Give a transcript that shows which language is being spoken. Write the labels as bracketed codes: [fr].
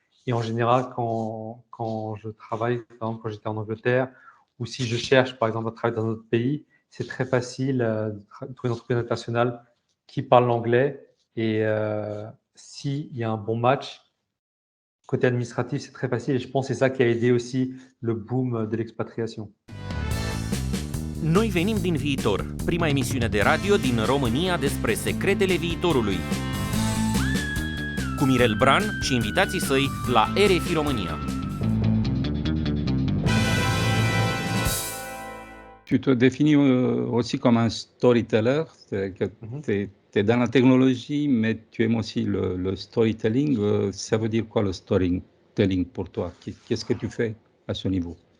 [fr] Et en général, quand je travaille, par exemple, quand j'étais en Angleterre, ou si je cherche, par exemple, à travailler dans un autre pays, c'est très facile de trouver une entreprise internationale qui parle l'anglais. Et s'il y a un bon match, côté administratif, c'est très facile. Et je pense que c'est ça qui a aidé aussi le boom de l'expatriation. [ro] Noi venim din viitor, prima emisiune de radio din România despre secretele viitorului. Cu Mirel Bran și invitații săi la RFI România. [fr] Tu te définis aussi comme un storyteller, c'est que tu es dans la technologie, mais tu aimes aussi le storytelling. Ça veut dire quoi le storytelling pour toi? Qu'est-ce que tu fais à ce niveau?